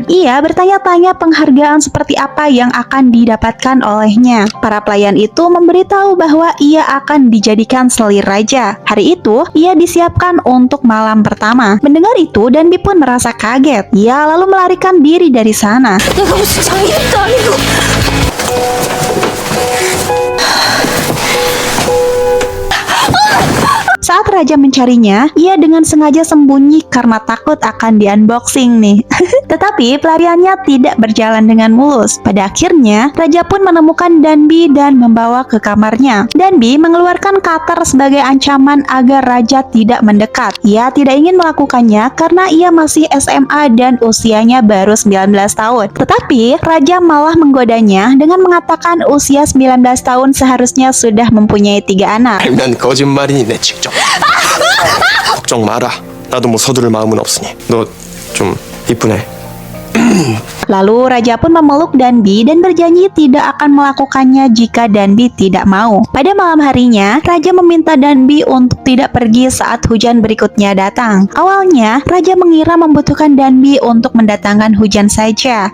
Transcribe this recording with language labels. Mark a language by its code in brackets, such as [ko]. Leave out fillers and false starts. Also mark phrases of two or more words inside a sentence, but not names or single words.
[id] Ia bertanya-tanya penghargaan seperti apa yang akan didapatkan olehnya. Para pelayan itu memberitahu bahwa ia akan dijadikan selir raja. Hari itu, ia disiapkan untuk malam pertama. Mendengar itu, Danbi pun merasa kaget. Ia lalu melarikan diri dari sana. [ko] 내가 무슨 장애도 아니고. [id] Saat Raja mencarinya, ia dengan sengaja sembunyi karena takut akan di-unboxing nih. Tetapi pelariannya tidak berjalan dengan mulus. Pada akhirnya, Raja pun menemukan Danbi dan membawa ke kamarnya. Danbi mengeluarkan cutter sebagai ancaman agar Raja tidak mendekat. Ia tidak ingin melakukannya karena ia masih SMA dan usianya baru 19 tahun. Tetapi, Raja malah menggodanya dengan mengatakan usia 19 tahun seharusnya sudah mempunyai 3 anak. [ko] 알면 거짓말이니 직접. 걱정 마라. 나도 뭐 서두를 마음은 없으니. 너 좀 이쁘네. [id] Lalu Raja pun memeluk Danbi dan berjanji tidak akan melakukannya jika Danbi tidak mau. Pada malam harinya, Raja meminta Danbi untuk tidak pergi saat hujan berikutnya datang. Awalnya, Raja mengira membutuhkan Danbi untuk mendatangkan hujan saja.